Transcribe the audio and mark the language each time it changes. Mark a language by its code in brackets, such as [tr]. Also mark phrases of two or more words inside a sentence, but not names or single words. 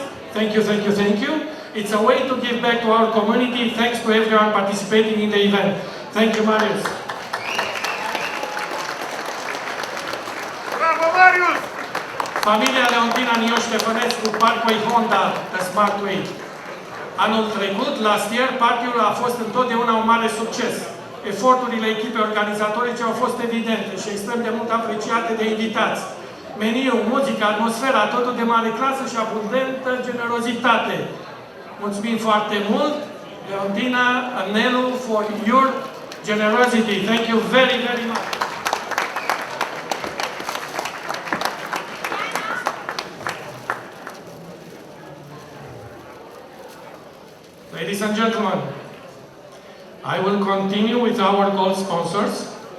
[en] Thank you, thank you, thank you. It's a way to give back to our community. Thanks to everyone participating in the event. Thank you, Marius. [ro] Bravo, Marius! Familia Leontina Nio Ștefănescu, Parkway Honda, The Smart Way. Anul trecut, [en] last year, [ro] parcul a fost întotdeauna un mare succes. Eforturile echipei organizatorice au fost evidente și extrem de mult apreciate de invitați. Meniul, muzica, atmosfera, totul de mare clasă și abundentă generozitate. Mulțumim foarte mult, Leontina [en] and Nelu, for your generosity. Thank you very, very much. Ladies and gentlemen, I will continue with our gold sponsors.